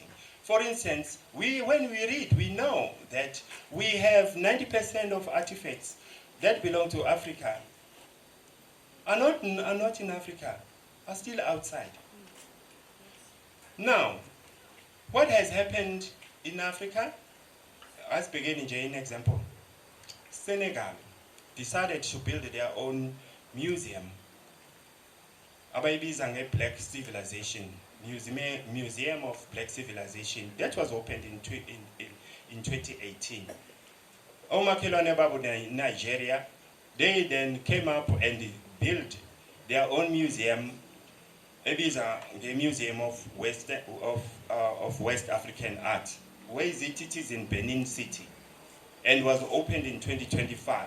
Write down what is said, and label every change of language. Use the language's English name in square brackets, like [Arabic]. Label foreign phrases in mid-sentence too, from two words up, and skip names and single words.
[English] For instance, when we read, we know that we have 90% of artifacts that belong to Africa are not in Africa, are still outside. Now, what has happened in Africa? Let's begin in an example. Senegal decided to build their own museum. [Xhosa] Abayibiza nge-Black Civilization, Museum of Black Civilization. [English] That was opened in 2018. [Xhosa] Omakhelwane babo [English] in Nigeria, they then came up and built their own museum. [Xhosa] Ebiza the Museum of West African Art. [English] Where is it? It is in Benin City, and was opened in 2025.